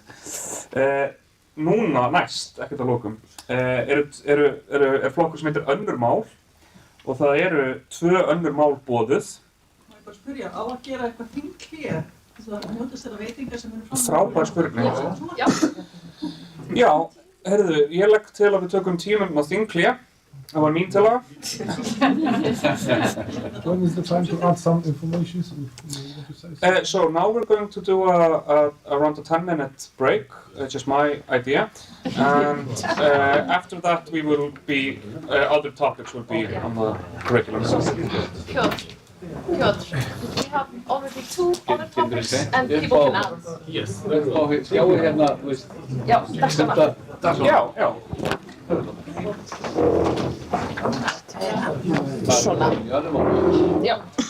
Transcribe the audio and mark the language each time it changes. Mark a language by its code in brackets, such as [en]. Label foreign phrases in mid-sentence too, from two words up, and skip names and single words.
[is] Núna næst, ekkert að lokum, er flokkur sem heitir önnur mál og það eru 2 önnur mál boðuð. Má ég bara spyrja, á að gera eitthvað þinghlé? Þess að notast þeirra veitingar sem eru fram? Frábær spurning. Já, heyrðu, ég legg til að við tökum 10 mínútna þinghlé. Það var mín tillaga. [en] When is the time to add some information? So now we're going to do around a 10-minute break, which is my idea, and after that we will be other topics will be on the curriculum. Piotr, we have already 2 other topics and people can add. Yes. [is] Sjáu hérna, þú veist. Já, dagskrá. Já. Svona. Já.